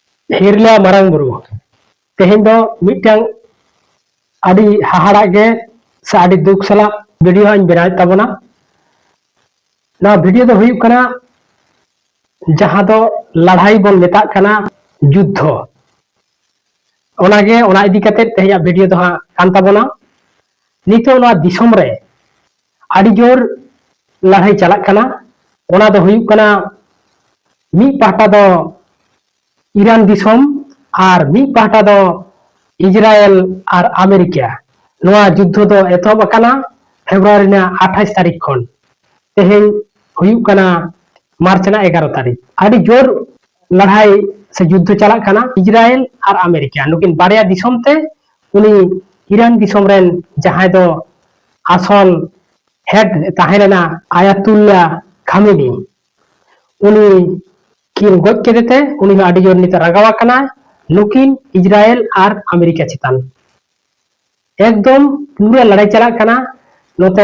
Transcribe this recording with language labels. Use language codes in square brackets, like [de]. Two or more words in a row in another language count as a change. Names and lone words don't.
[sat] हिरला मारांग बुरु तेहें दो मिटंग आदि हाहाड़ा गे से आदि दुख सला वीडियो आइन बनाय ताबना ना वीडियो दो हुयुग कना जहां दो लड़ाई बन मेता कना युद्ध ओनागे ओना इदी कते तेहें वीडियो दो हां कान ताबना नितो ना दिसम रे आदि जोर लड़ाई चलाक कना ओना दो हुयुग कना मी पाटा दो ईरान दिसम और मी पाटा दो इजराइल और अमेरिका नोआ युद्ध दो एतहब अकाना फेब्रुआरी ना 28 तारीख खन तेहें हुयुग कना मार्च ना 11 तारीख आदि जोर लड़ाई से युद्ध चलाक कना इजराइल और अमेरिका नुकिन बारिया दिसम ते उनी ईरान दिसम रेन जहां दो आसल हेड ताहेना आयातुल्ला खामेनी उनी किन गज केदेते उनी आदि जोर नित रागावा कना नुकिन इजराइल और अमेरिका चितान एकदम पूरा लड़ाई चलाक कना नोते